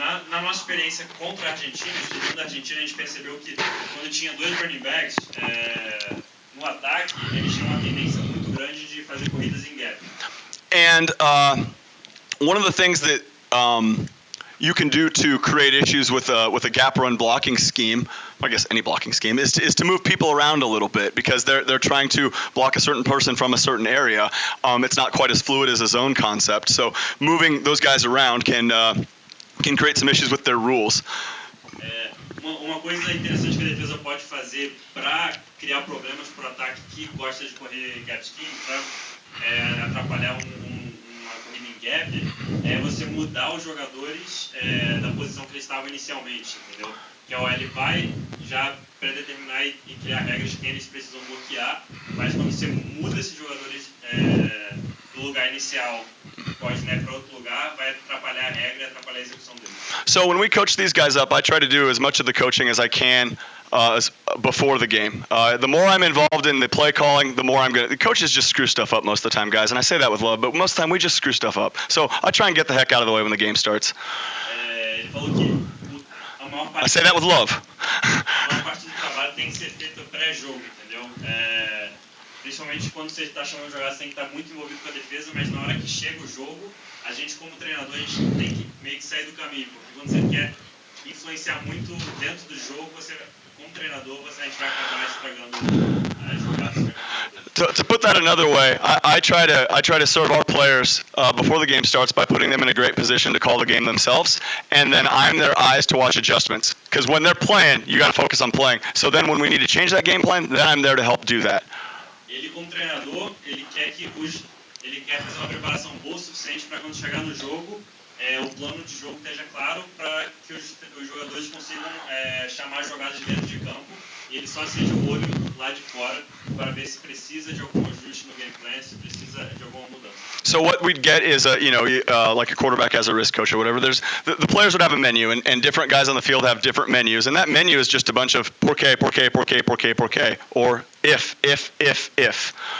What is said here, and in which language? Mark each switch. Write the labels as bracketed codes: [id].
[pt] Na nossa experiência contra a Argentina, estudando a Argentina, a gente percebeu que quando tinha 2 running backs no ataque, eles tinham uma tendência muito grande grande de fazer corridas em gap. [en] And one of the things that you can do to create issues with a gap run blocking scheme, I guess any blocking scheme, is to move people around a little bit, because they're trying to block a certain person from a certain area. It's not quite as fluid as a zone concept, so moving those guys around can create some issues with their rules. [pt] Uma coisa interessante que a defesa pode fazer para criar problemas para o ataque que gosta de correr gap scheme, para atrapalhar uma corrida em gap, é você mudar os jogadores da posição que eles estavam inicialmente, entendeu? Que ele vai já predeterminar e criar regras de quem eles precisam bloquear, mas quando você muda esses jogadores do lugar inicial, pode, para outro lugar, vai atrapalhar a regra e atrapalhar a execução deles. [en] So when we coach these guys up, I try to do as much of the coaching as I can before the game. The more I'm involved in the play calling, the more I'm going to... The coaches just screw stuff up most of the time, guys, and I say that with love, but most of the time we just screw stuff up. So I try and get the heck out of the way when the game starts. [pt] Ele falou que a maior parte... [en] I say that with love. [pt] A maior parte do trabalho tem que ser feito pré-jogo, entendeu? Principalmente quando você está chamando de jogada, você tem que estar muito envolvido com a defesa, mas na hora que chega o jogo, a gente como treinador, a gente tem que meio que sair do caminho, porque quando você quer influenciar muito dentro do jogo, você, como treinador, a gente vai acabar estragando as jogadas. [en] To put that another way, I try to serve our players before the game starts by putting them in a great position to call the game themselves, and then I'm their eyes to watch adjustments. Because when they're playing, you got to focus on playing. So then when we need to change that game plan, then I'm there to help do that. [pt] Ele, como treinador, ele quer fazer uma preparação boa o suficiente para quando chegar no jogo, o plano de jogo esteja claro para que os jogadores consigam chamar jogadas de dentro de campo, e ele só acende o olho lá de fora para ver se precisa de algum ajuste no game plan, se precisa de alguma mudança. [en] So what we'd get is like a quarterback has a risk coach or whatever. There's the players would have a menu, and different guys on the field have different menus, and that menu is just a bunch of por qué, or if.